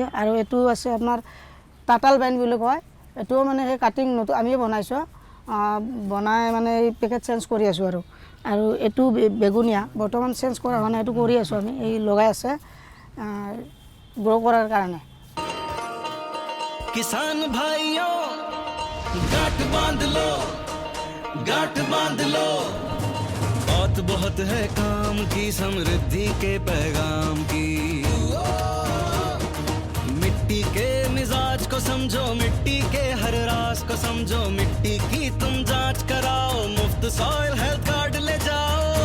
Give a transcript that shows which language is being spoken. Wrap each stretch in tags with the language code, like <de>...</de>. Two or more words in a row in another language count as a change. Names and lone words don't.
<as>আৰু এইটো আছে আপোনাৰ টাটাল বাইন বুলি কয়। এইটোও মানে সেই কাটিং নতুন আমিয়ে বনাইছোঁ, বনাই মানে এই</as> <en>packet change</en> <as>কৰি আছোঁ। আৰু এইটো বেগুনীয়া বৰ্তমান চেঞ্জ কৰা হোৱা নাই, এইটো কৰি আছোঁ আমি, এই লগাই আছে গ্ৰ' কৰাৰ কাৰণে।</as> <hi>किसान भाइयों गांठ बांध लो, गांठ बांध लो, बात बहुत है काम की, समृद्धि के पैगाम की। मिट्टी के मिजाज को समझो, मिट्टी के हर राज को समझो, मिट्टी की तुम जांच कराओ, मुफ्त</hi> <en>soil health card</en> <hi>ले जाओ।</hi>